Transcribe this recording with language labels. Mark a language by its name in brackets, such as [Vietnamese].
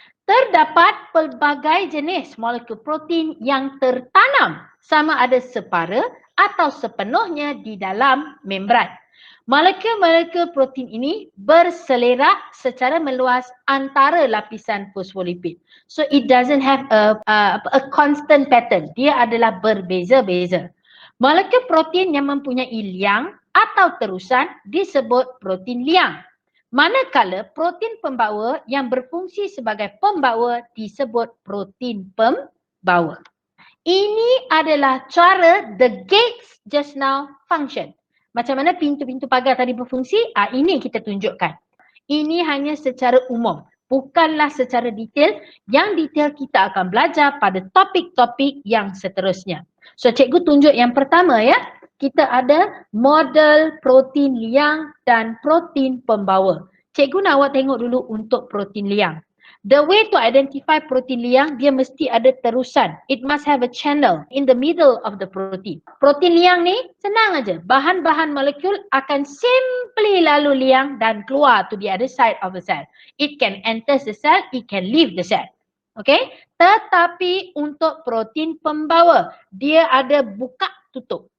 [Malay] Terdapat pelbagai jenis molekul protein yang tertanam sama ada separa atau sepenuhnya di dalam membran. Molekul-molekul protein ini berselerak secara meluas antara lapisan fosfolipid. [English] So it doesn't have a constant pattern. [Malay] Dia adalah berbeza-beza. Molekul protein yang mempunyai liang atau terusan disebut protein liang. Manakala protein pembawa yang berfungsi sebagai pembawa disebut protein pembawa. Ini adalah cara [English] the gates just now function. [Malay] Macam mana pintu-pintu pagar tadi berfungsi, ini kita tunjukkan. Ini hanya secara umum, bukanlah secara detail. Yang detail kita akan belajar pada topik-topik yang seterusnya. So cikgu tunjuk yang pertama ya. Kita ada model protein liang dan protein pembawa. Cikgu nak awak tengok dulu untuk protein liang. [English] The way to identify [Malay] protein liang, dia mesti ada terusan. [English] It must have a channel in the middle of the protein. [Malay] Protein liang ni senang aja. Bahan-bahan molekul akan simply lalu liang dan keluar [English] to the other side of the cell. It can enter the cell, it can leave the cell. Okay? [Malay] Tetapi untuk protein pembawa, dia ada buka tutup.